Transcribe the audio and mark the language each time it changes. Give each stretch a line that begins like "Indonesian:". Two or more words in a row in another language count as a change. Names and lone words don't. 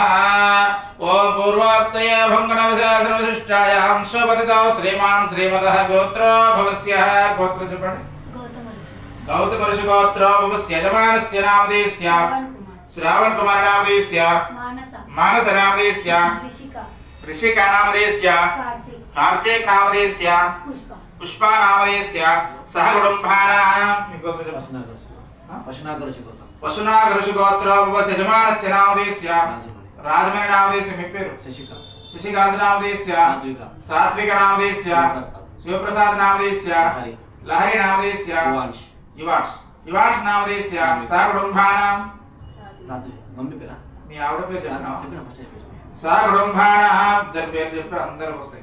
Sanskrit: ఓం పూర్వోక్తయ భంగనవశాసనవిశిష్టాయాం శుభతితో శ్రీమాన్ శ్రీమతః గోత్రో భవస్యః.
Telugu: గోత్రం చెప్పండి.
Sanskrit: గౌతమ ఋషి గోత్రో భవస్య. యజమానస్య నామధేయస్య శ్రావణ్ కుమార్ నామధేయస్య మానస నామధేయస్య ऋषिका नामधेयस्य कार्तिक नामधेयस्य पुष्पा नामधेयस्य सह कुटुंबानां वसुनागर ऋषि गोत्र भवस्य. यजमानस्य नामधेयस्य राजमणि नामधेयस्य
Telugu: మీ పేరు?
Sanskrit: శశికాంత్ నామధేయस्य సాత్విక నామధేయस्य శివప్రసాద్ నామధేయस्य లహరి నామధేయस्य యువాన్స్ నామధేయस्य సహ కుటుంబానాం
Telugu: మమ్మీ పేరా? మీ ఆవిడ పేరు చెప్పిన
Sanskrit: సహ కుటుంబానాం
Telugu: ఇద్దరు పేరు చెప్పి అందరూ వస్తాయి.